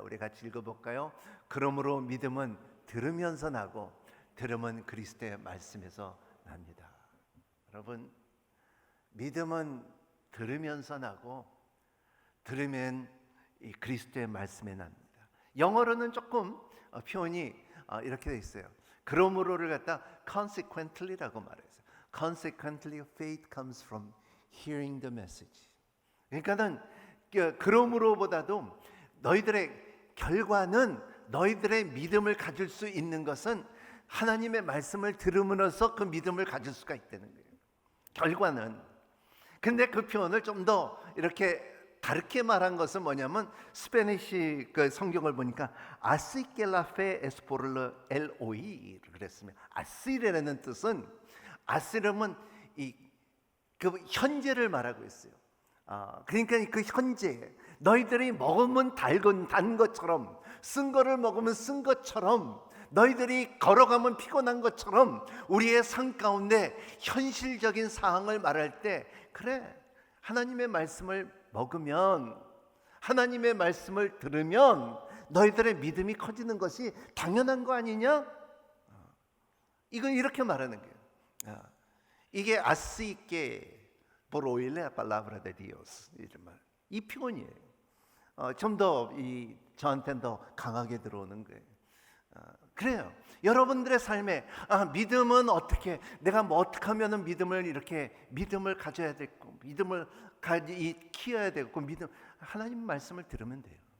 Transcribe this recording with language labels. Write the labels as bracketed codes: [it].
[ko] 우리 같이 읽어볼까요? 그러므로 믿음은 들으면서 나고 들음은 그리스도의 말씀에서 납니다. 여러분, 믿음은 들으면서 나고 들으면 이 그리스도의 말씀에 납니다. 영어로는 조금 표현이 이렇게 돼 있어요. 그러므로를 갖다 consequently라고 말해요. [en] Consequently, faith comes from hearing the message. [ko] 그러니까는 그러므로보다도 너희들의 결과는 너희들의 믿음을 가질 수 있는 것은 하나님의 말씀을 들음으로써 그 믿음을 가질 수가 있다는 거예요. 결과는. 근데 그 표현을 좀 더 이렇게 다르게 말한 것은 뭐냐면 스페니시 그 성경을 보니까 [es] así que la fe es por el oír [ko] 그랬으면 así라는 뜻은 아스름은 그 현재를 말하고 있어요. 그러니까 그 현재 너희들이 먹으면 단 것처럼 쓴 거를 먹으면 쓴 것처럼 너희들이 걸어가면 피곤한 것처럼 우리의 삶 가운데 현실적인 상황을 말할 때 그래 하나님의 말씀을 먹으면 하나님의 말씀을 들으면 너희들의 믿음이 커지는 것이 당연한 거 아니냐? 이건 이렇게 말하는 거예요. 이게 [es] así que por oír la palabra de Dios [ko] 이 표현이에요. 좀 더 저한테는 더 강하게 들어오는 거예요. 그래요. 여러분들의 삶에 믿음은 어떻게 내가 어떻게 하면은 믿음을 가져야 되고 믿음을 키워야 되고 하나님 말씀을 들으면 돼요.